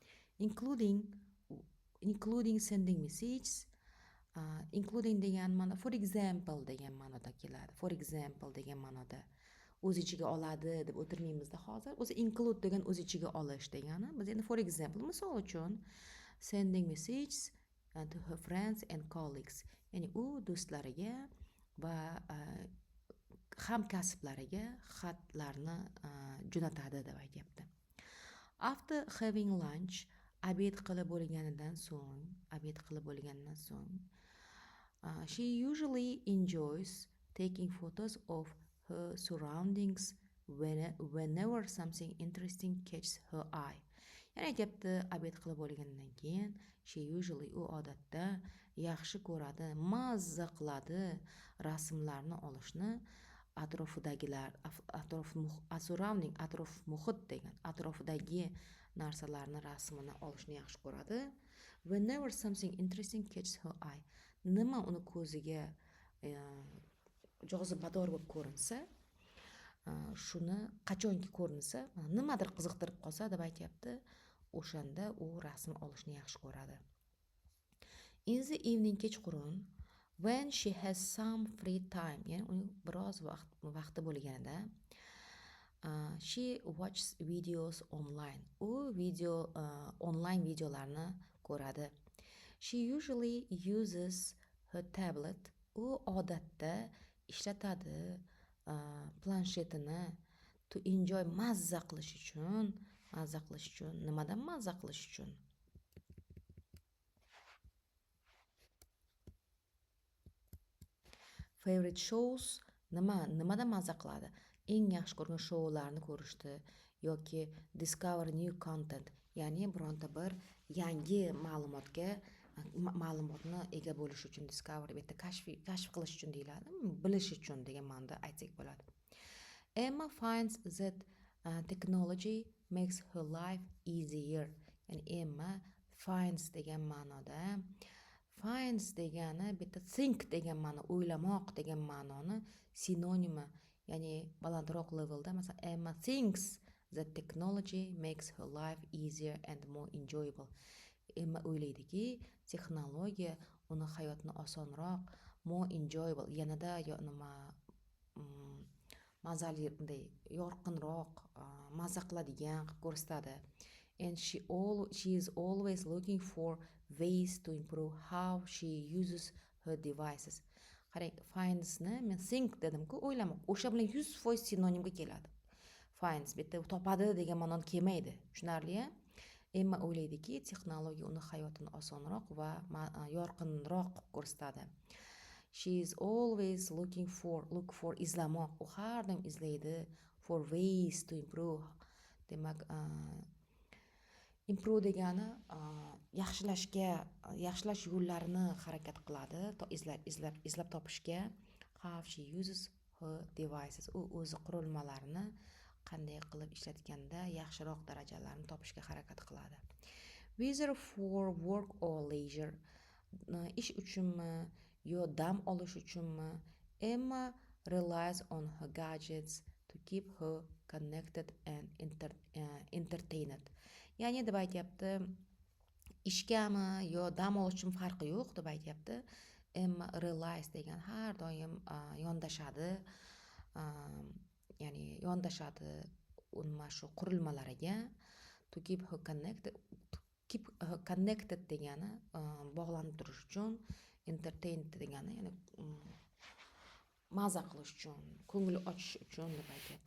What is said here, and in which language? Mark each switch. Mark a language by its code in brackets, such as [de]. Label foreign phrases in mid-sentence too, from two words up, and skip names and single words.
[en] Including sending messages, including [uz] degan ma'no [en] for example [uz] degan ma'noda keladi. [en] For example [uz] degan ma'noda o'z ichiga oladi deb o'tirmaymizda hozir. O'zi include degan o'z ichiga olish degani. Biz endi [en] for example, [uz] misol uchun [en] sending messages to her friends and colleagues, [uz] ya'ni u do'stlariga va hamkasblariga xatlarni jo'natadi deb aytyapti. [en] After having lunch, [uz] obed qilib bo'lganidan so'ng, [en] she usually enjoys taking photos of her surroundings whenever something interesting catches her eye. [uz] Ya'ni aytyapti, obed qilib bo'lgandan keyin [en] she usually, [uz] u odatda yaxshi ko'radi, mazza qiladi rasmlarni olishni, atrofidagilar, atrof muhit degan, atrofidagi narsalarni rasmini olishni yaxshi ko'radi. [en] Whenever something interesting catches her eye, [uz] nima uni ko'ziga jozibador bo'lib ko'rinsa, shuni qachonki ko'rinsa, nimadir qiziqtirib qolsa deb aytyapti, o'shanda u rasm olishni yaxshi ko'radi. [en] In the evening, kechqurun, when she has some free time, [uz] ya'ni uning biroz vaqti bo'lganida, [en] she watches videos online. [uz] U online videolarni ko'radi. [en] She usually uses her tablet. [uz] U odatda ishlatadi planshetini [en] to enjoy, [uz] mazza qilish uchun. Nimadan mazza qilish uchun? [en] Favorite shows, [uz] nimadan mazza qiladi? Eng yaxshi ko'rgan shoularni ko'rishdi yoki [en] discover new content, [uz] ya'ni bironta bir yangi ma'lumotga ma'lumotni ega bo'lish uchun, discover bu yerda kashf qilish uchun deyiladi, bilish uchun degan ma'noda aytsak bo'ladi. [en] Emma finds that technology makes her life easier. [uz] Ya'ni [en] Emma finds [uz] degan ma'noda, finds degani bitta think degan ma'no, o'ylamoq degan ma'noni sinonimi, ya'ni balandroq levelda. Masalan, [en] Emma thinks that technology makes her life easier and more enjoyable. [uz] Emma o'ylaydiki, texnologiya uni hayotni osonroq, [en] more enjoyable, [uz] yanada mazali, bunday yorqinroq, maza qiladigan qilib ko'rsatadi. [en] And she is always looking for ways to improve how she uses her devices. [uz] Qarang, findsni men think dedim-ku, o'ylamoq. O'sha bilan 100% sinonimga keladi. Finds bitta topadi degan ma'noni kelmaydi. Tushunarli-a? Emma o'ylaydiki, texnologiya uni hayotini osonroq va yorqinroq qilib ko'rsatadi. [en] She is always look for izlamoq. [uz] U har doim izlaydi. [en] For ways to improve. [uz] Demak, improve degani yaxshilash yo'llarini harakat qiladi, izlab topishga. [en] How she uses her devices. [uz] U o'zi qurilmalarini qanday qilib ishlatganda yaxshiroq darajalarni topishga harakat qiladi. [en] Whether for work or leisure, [uz] ish uchunmi yo dam olish uchunmi, [en] Emma relies on her gadgets to keep her connected and entertained. [uz] Ya'ni deb aytyapti, ishgami yo dam olish uchun farqi yo'q deb aytyapti. [en] Emma relies [uz] degan har doim yondashadi, ya'ni yondashadi nima shu qurilmalariga. [en] To keep her connected [uz] degani bog'lanib turish uchun, entertained degani ya'ni maza qilish uchun, ko'ngli ochish uchun deb aytyapti.